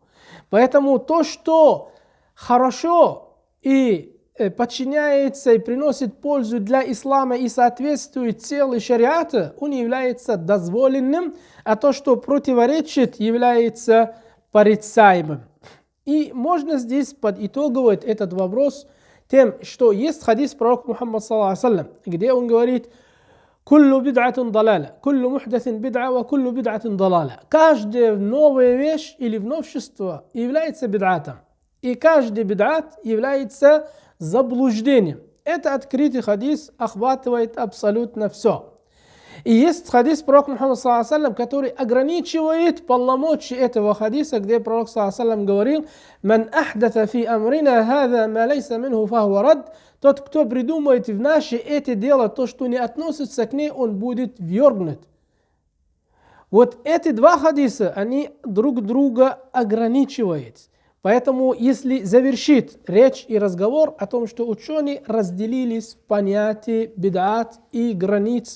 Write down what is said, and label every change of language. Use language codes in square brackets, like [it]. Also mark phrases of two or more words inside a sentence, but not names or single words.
[ru] Поэтому то, что хорошо и подчиняется и приносит пользу для ислама и соответствует целой шариата, он является дозволенным, а то, что противоречит, является порицаемым. И можно здесь подытоговать этот вопрос тем, что есть хадис пророка Мухаммада ﷺ, где он говорит: [ar] «كل بدعة ضلالة، كل محدثة بدعة, و كل بدعة ضلالة». [ru] Каждая новая вещь или новшество является бид'атом. И каждый бид'ат является заблуждением. Это открытый хадис, охватывает абсолютно все. И есть хадис пророка Мухаммада ﷺ, который ограничивает полномочия этого хадиса, где пророк ﷺ говорил: [ar] «من أحدث في أمرنا هذا ما ليس منه فهو رد». [ru] Тот, кто придумает в наше это дело то, что не относится к ней, он будет ввергнут. Вот эти два хадиса, они друг друга ограничивают. Поэтому, если завершит речь и разговор о том, что ученые разделились в понятии бид'ат и границы